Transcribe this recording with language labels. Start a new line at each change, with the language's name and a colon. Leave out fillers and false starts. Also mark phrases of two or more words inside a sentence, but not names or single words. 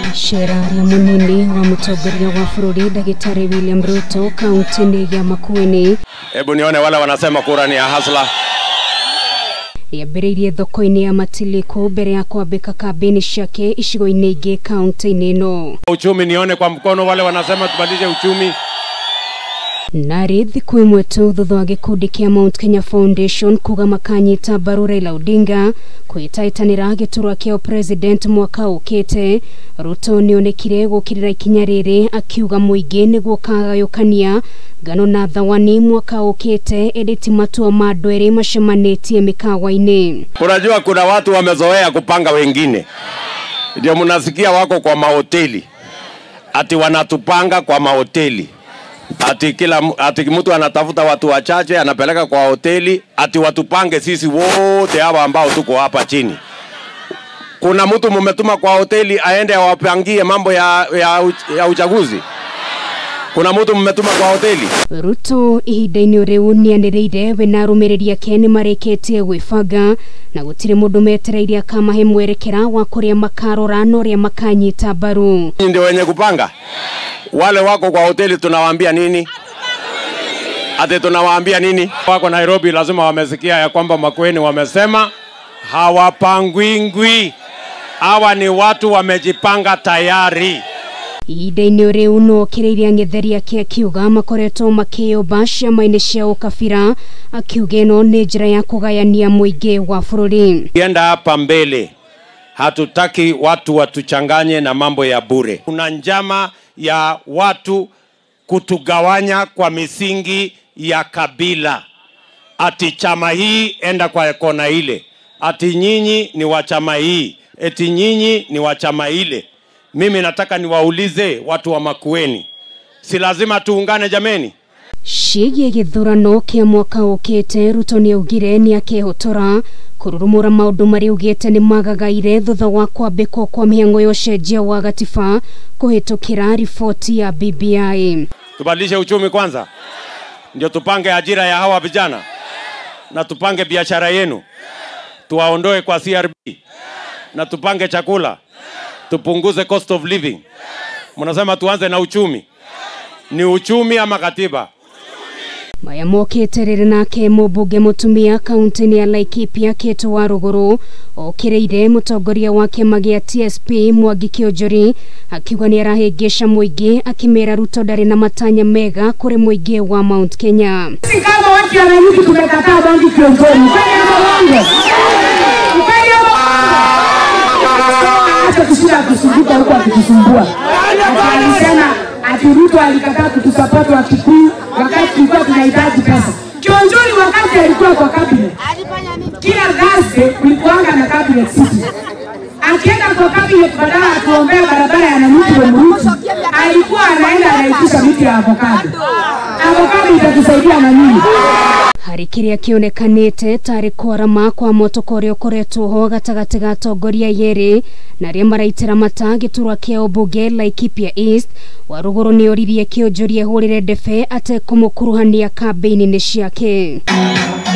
Kikuyu: Icera rĩa munini wa mutongoria wa bũrũri Ndagĩtarĩ William Ruto kaunti-inĩ ya Makueni.
Swahili: Hebu nione wale wanasema kura ni ya hasla.
Kikuyu: Yambĩrĩirie thoko-inĩ ya Matiliku mbere ya kwambĩka kambeni ciake icigo-inĩ ingĩ kaunti-inĩ ĩno.
Swahili: Uchumi nione kwa mkono wale wanasema tubadilishe uchumi.
Kikuyu: Nari thikũ ĩmwe tu thutha wa gĩkundi kĩa Mount Kenya Foundation kuga makanyita mbaru Raila Odinga kwĩtaitanĩra gĩturwa kĩa president mwaka ũkĩte, Ruto nĩonekire gũkirĩra ikinya rĩrĩ akiuga mũingĩ nĩguo kagayũkania ngano na thawani mwaka ũkĩte editi matua ma andũ erĩ macemanĩtie mĩkawa-inĩ.
Swahili: Unajua kuna watu wamezoea kupanga wengine, ndio mnasikia wako kwa mahoteli ati wanatupanga kwa mahoteli. Ati mtu anatafuta watu wachache anapeleka kwa hoteli ati watupange sisi wote hapa ambao tuko hapa chini. Kuna mtu mumetuma kwa hoteli aende awapangie mambo ya uchaguzi? Kuna mtu mumetuma kwa hoteli?
Kikuyu: Ruto ihinda-inĩ rĩu nĩanĩrĩire we na arũmĩrĩri ake nĩmarĩkĩtie gwĩbanga na gũtirĩ mũndũ metereire akamahe mwerekera wa kũrĩa makarora na ũrĩa makanyita mbaru.
Swahili: Ndio wenye kupanga? Wale wako kwa hoteli tunawaambia nini? Ate tunawaambia nini? Wako Nairobi lazima wamesikia ya kwamba Makueni wamesema hawapangwingwi. Hawa ni watu wamejipanga tayari.
Kikuyu: Ihinda-inĩ rĩu no kĩrĩirie ang'etheri ake akiuga makoretwo makĩyũmba ciama-inĩ cia ũkabira, akiuga ĩno nĩ njĩra ya kũgayania mũingĩ wa bũrũri.
Swahili: Kienda hapa mbele hatutaki watu watuchanganye na mambo ya bure. Kuna njama ya watu kutugawanya kwa misingi ya kabila. Ati chama hii enda kwa kona ile. Ati nyinyi ni wa chama hii. Eti nyinyi ni wa chama ile. Mimi nataka niwaulize watu wa Makueni, si lazima tuungane jameni?
Kikuyu: Ciĩgiĩ gĩthurano kĩa mwaka ũkĩte, Ruto nĩaugire nĩakehotora kũrurumũra maũndũ marĩa augĩte nĩ magagaire thutha wa kwambĩkwo kwa mĩhang'o ya ũcenjia wa gatiba kũhĩtũkĩra riboti ya BBI.
Swahili: Tubadilishe uchumi kwanza, ndio tupange ajira ya hawa vijana na tupange biashara yenu, tuwaondoe kwa CRB na tupange chakula, tupunguze
English: cost of living.
Swahili: Mnasema tuanze na uchumi. Ni uchumi ama katiba?
Kikuyu: Maya mokĩte rĩrĩ nake mũmbunge mũtumia kaunti-inĩ ya Laikipia Kĩtũ wa Rũgũrũ okĩrĩire mũtongoria wa kĩama gĩa TSP Mwangi Kĩonjũri akiuga nĩarahĩngĩca mũingĩ akĩmera Ruto ndarĩ na matanya mega kũrĩ mũingĩ wa Mount Kenya.
Swahili: Si kama watu ya Nanyuki tumekataa Mwangi Kĩonjũri. Acha kushinda kusumbua huko akitusumbua. Alisema ati Ruto alikataa kutusupport wa Kikuyu wakati tulikuwa tunahitaji pesa. Kĩonjũri wakati alikuwa kwa cabinet, kila Thursday kulikuanga na cabinet city. Akienda kwa cabinet badala atuombea barabara ya Nanyuki Mruti, alikuwa anaenda anaitisha miti ya avocado. Avocado itatusaidia na nini?
Kikuyu: Harĩ kĩrĩa kĩonekanĩte tarĩ kwarama kwa motoko ũrĩa ũkoretwo ho gatagatĩ ga atongoria yerĩ na arĩa maraitĩra mata gĩturwa kĩa ũmbunge Laikipia East, wa Rũgũrũ nĩoririe Kĩonjũri ehũrĩre ndebe atekũmũkuruhania kambĩini-inĩ ciake.